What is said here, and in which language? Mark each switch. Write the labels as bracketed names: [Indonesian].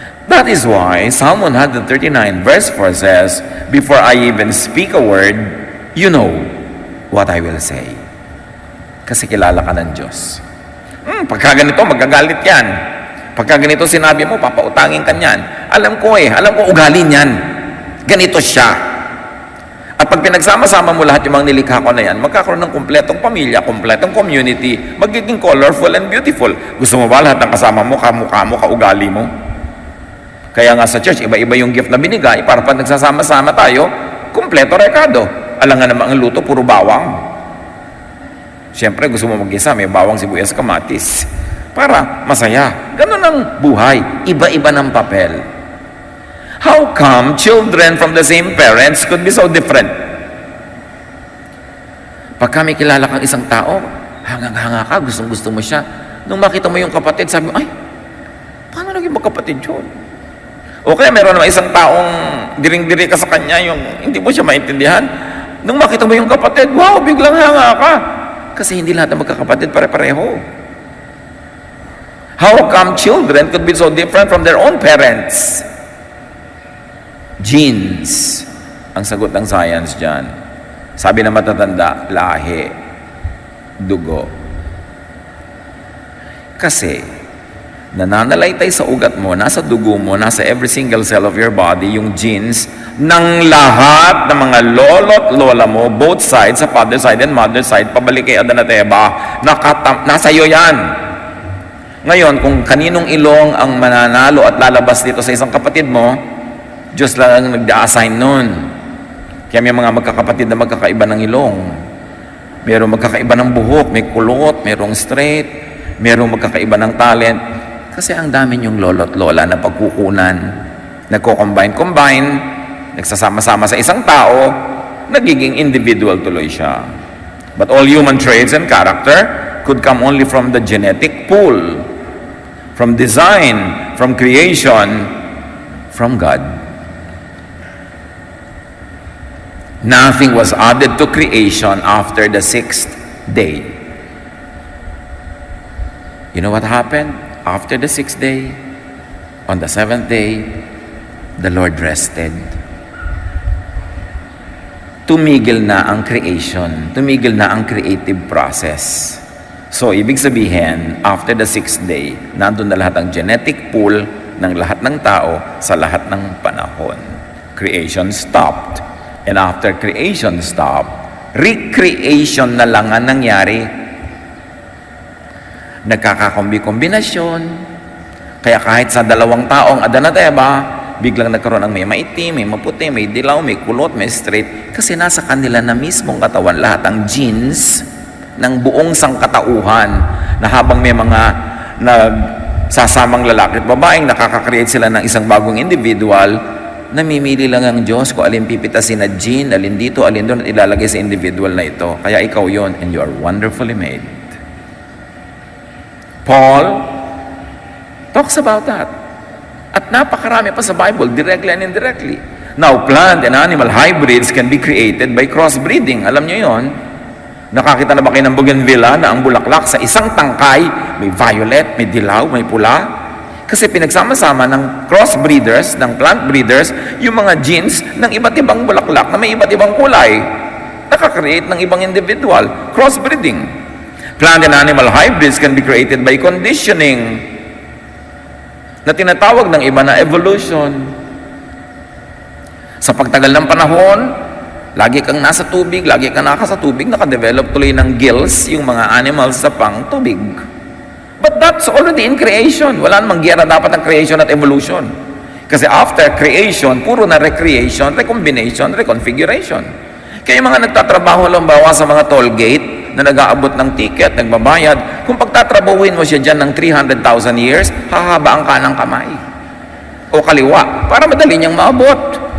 [English] That is why Psalm 139 verse 4 says, before I even speak a word, you know what I will say. [Filipino] Kasi kilala ka ng Diyos. Pagka ganito, magagalit yan. Pagka ganito sinabi mo, papautangin ka niyan. Alam ko ugali niyan. Ganito siya. At pag pinagsama-sama mo lahat yung mga nilikha ko na yan, magkakaroon ng kumpletong pamilya, kumpletong community, magiging [English] colorful and beautiful. [Filipino] Gusto mo ba lahat ng kasama mo, kamukha mo, kaugali mo? Kaya nga sa church, iba-iba yung gift na binigay para pag nagsasama-sama tayo, kumpleto rekado. Alam nga naman ang luto, puro bawang. Siyempre, gusto mo mag-isa, may bawang, sibuyas, kamatis. Para masaya. Ganun ang buhay. Iba-iba ng papel. [English] How come children from the same parents could be so different? [Filipino] Pag kami kilala kang isang tao, hangang-hanga ka, gustong-gusto mo siya. Nung makita mo yung kapatid, sabi mo, ay, paano naging magkapatid yun? O kaya meron naman isang taong diring-diri ka sa kanya, yung hindi mo siya maintindihan. Nung makita mo yung kapatid, wow, biglang hanga ka. Kasi hindi lahat ng magkakapatid pare-pareho. [English] How come children could be so different from their own parents? [Filipino] Genes ang sagot ng science dyan. Sabi na matatanda, lahi, dugo. Kasi, nananalaytay sa ugat mo, nasa dugo mo, nasa [English] every single cell of your body, [Filipino] yung genes ng lahat ng mga lolo't lola mo, both sides, sa [English] father side and mother side, [Filipino] pabalik kay Adan at Eva, nasa iyo yan. Ngayon, kung kaninong ilong ang mananalo at lalabas dito sa isang kapatid mo, Diyos lang ang nagda-assign nun. Kaya may mga magkakapatid na magkakaiba ng ilong. Merong magkakaiba ng buhok, may kulot, merong straight, merong magkakaiba ng talent. Kasi ang dami yung lolo't lola na pagkukunan, nagko-combine, nagsasama-sama sa isang tao, nagiging individual tuloy siya. [English] But all human traits and character could come only from the genetic pool, from design, from creation, from God. Nothing was added to creation after the sixth day. You know what happened? After the sixth day, on the seventh day, the Lord rested. [Filipino] Tumigil na ang creation. Tumigil na ang creative process. So, ibig sabihin, after the sixth day, nandun na lahat ang genetic pool ng lahat ng tao sa lahat ng panahon. [English] Creation stopped. And after creation stopped, recreation [Filipino] na lang ang nangyari. Nagkakakombi-kombinasyon. Kaya kahit sa dalawang taong Adan at Eva, biglang nagkaroon ng may maitim, may maputi, may dilaw, may kulot, may straight. Kasi nasa kanila na mismong katawan lahat ang genes ng buong sangkatauhan na habang may mga nagsasamang lalaki at babaeng nakaka-create sila ng isang bagong individual, namimili lang ang Diyos kung alin pipitasin na gene, alin dito, alin doon at ilalagay sa individual na ito. Kaya ikaw yon, [English] and you are wonderfully made. Paul talks about that. [Filipino] At napakarami pa sa Bible, [English] directly and indirectly. Now, plant and animal hybrids can be created by crossbreeding. [Filipino] Alam nyo yon? Nakakita na ba kayo ng bougainvillea na ang bulaklak sa isang tangkay, may violet, may dilaw, may pula? Kasi pinagsama-sama ng crossbreeders, ng plant breeders, yung mga genes ng iba't ibang bulaklak na may iba't ibang kulay. Nakakreate ng ibang individual. Crossbreeding. [English] Plant and animal hybrids can be created by conditioning, [Filipino] na tinatawag ng iba na [English] evolution. [Filipino] Sa pagtagal ng panahon, lagi kang nasa tubig, lagi kang nasa tubig, nakadevelop tuloy ng gills yung mga animals sa pang tubig. [English] But that's already in creation. [Filipino] Wala namang giyera dapat ng creation at evolution. Kasi after creation, puro na recreation, recombination, reconfiguration. Kaya yung mga nagtatrabaho halimbawa sa mga toll gate, na nag-aabot ng ticket, nagbabayad, kung pagtatrabahuin mo siya dyan ng 300,000 years, hahaba ang kanang kamay o kaliwa para madali niyang maabot.